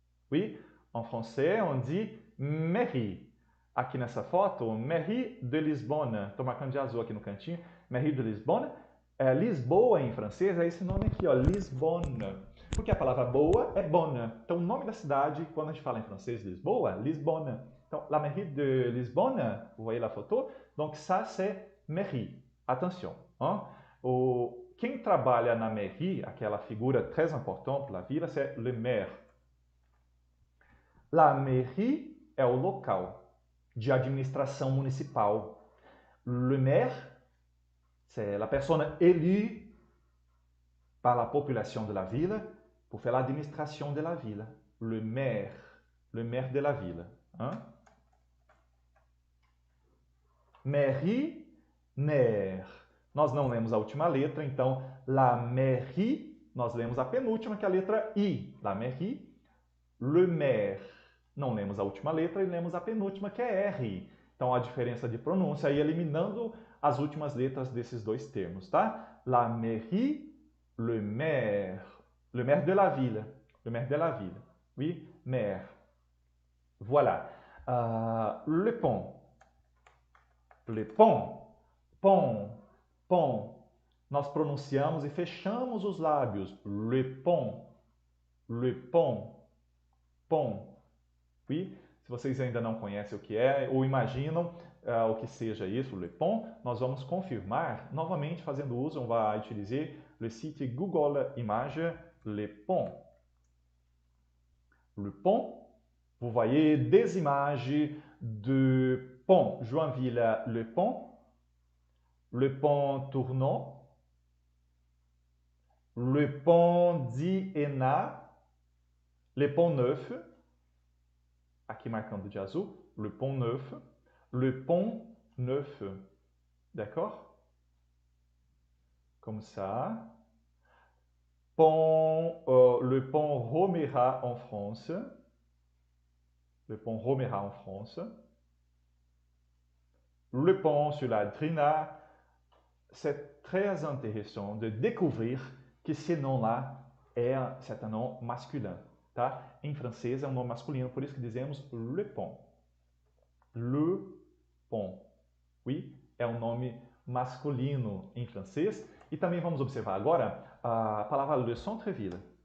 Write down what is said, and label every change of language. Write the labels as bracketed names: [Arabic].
[French] Oui, en français on dit mairie. [Portuguese] Aqui nessa foto, [French] mairie de Lisbonne. [Portuguese] Estou marcando de azul aqui no cantinho. Mairie de Lisbonne. Lisboa em francês é esse nome aqui, ó, Lisbonne. Porque a palavra boa é bonne. Então, o nome da cidade, quando a gente fala em francês Lisboa, Lisbonne. [French] Donc, la mairie de Lisbonne, vous voyez la photo, donc ça c'est mairie. [Portuguese] Attention. Hein? Quem trabalha na mairie, aquela figura [French] très importante [Portuguese] para a vila, [French] c'est le maire. [Portuguese] La mairie é o local de administração municipal. [French] Le maire, c'est la personne élue par la population de la ville pour faire l'administration de la ville. Le maire de la ville. Hein? Mairie, maire. [Portuguese] Nós não lemos a última letra, então la mairie, nós lemos a penúltima, que é a letra I. La mairie, le maire. Não lemos a última letra e lemos a penúltima, que é R. Então a diferença de pronúncia aí eliminando as últimas letras desses dois termos, tá? [French] La mairie, le maire de la ville. Le maire de la ville. Oui, maire. Voilà. Le pont. Le pont, pont, pont. [Portuguese] Nós pronunciamos e fechamos os lábios. Le pont, pont. Oui? Se vocês ainda não conhecem o que é ou imaginam o que seja isso, le pont, nós vamos confirmar novamente fazendo uso, [French] on va utiliser le site Google Images, le pont. Le pont, vous voyez des images de pont Joinville-le-Pont, le pont Tournon, le pont d'Iéna, le pont Neuf, [Portuguese] aqui marcando de azul, [French] le pont Neuf, d'accord? Comme ça. Le pont Roméra en France, le pont Roméra en France, le pont sur la Drina. C'est très intéressant de découvrir que ce nom-là c'est un nom masculin. [Portuguese] Tá? Em francês é um nome masculino, por isso que dizemos le pont. Le pont. Oui, é um nome masculino em francês. E também vamos observar agora a palavra le centre-ville.